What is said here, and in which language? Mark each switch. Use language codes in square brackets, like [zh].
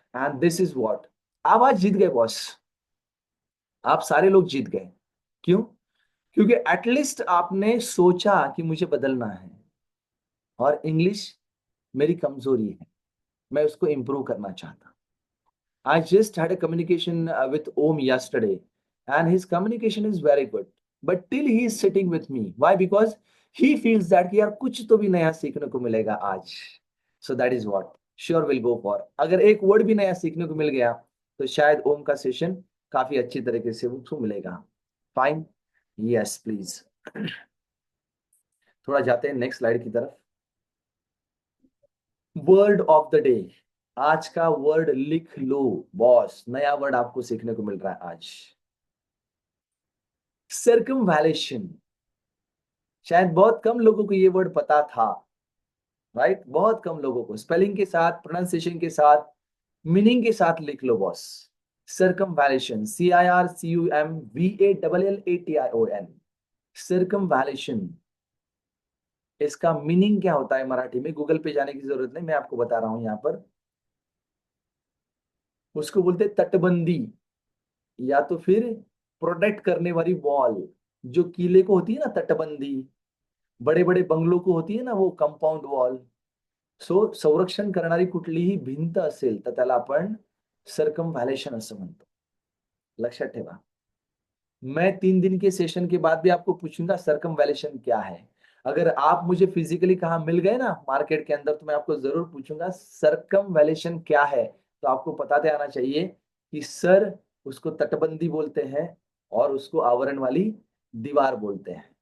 [en] and this is what, [hi] आप आज जीत गए बॉस. आप सारे लोग जीत गए. क्यों? क्योंकि एटलीस्ट आपने सोचा कि मुझे बदलना है, और इंग्लिश मेरी कमजोरी है, मैं उसको इंप्रूव करना चाहता. [en] I just had a communication with Om yesterday, and his communication is very good. But till he is sitting with me, why? Because he feels that [hi] कि यार कुछ तो भी नया सीखने को मिलेगा आज. [en] So that is what sure will go for. [hi] अगर एक वर्ड भी नया सीखने को मिल गया, तो शायद ओम का सेशन काफी अच्छी तरीके से उसको मिलेगा. फाइन. Yes please. थोड़ा जाते हैं नेक्स्ट स्लाइड की तरफ. Word of the day. आज का वर्ड लिख लो बॉस, नया वर्ड आपको सीखने को मिल रहा है आज. सर्कमवैलेशन. शायद बहुत कम लोगों को ये वर्ड पता था, राइट. बहुत कम लोगों को. स्पेलिंग के साथ, प्रोनाउंसिएशन के साथ, मीनिंग के साथ लिख लो बॉस. सर्कमवैलेशन, CIRCUMVALLATION. सर्कमवैलेशन, इसका मीनिंग क्या होता है मराठी में? गूगल पे जाने की जरूरत नहीं, मैं आपको बता रहा हूं यहां पर. उसको बोलते हैं तटबंदी, या तो फिर प्रोटेक्ट करने वाली वॉल। जो किले को होती है ना तटबंदी, बड़े बड़े बंगलो को होती है ना वो कंपाऊंड वॉल। [mr] सो संरक्षण करणारी कुठलीही भिंत असेल तर त्याला आपण सर्कमव्हॅलेशन असं म्हणतो. लक्षात ठेवा. [hi] मैं 3 दिन के सेशन के बाद भी आपको पूछूंगा सर्कमवैल्यूशन क्या है। अगर आप मुझे फिजिकली कहाँ मिल गए ना मार्केट के अंदर, तो मैं आपको जरूर पूछूंगा सर्कमवैल्यूशन क्या है। तो आपको बताते आना चाहिए कि सर उसको तटबंदी बोलते हैं और उसको आवरण वाली दीवार बोलते हैं।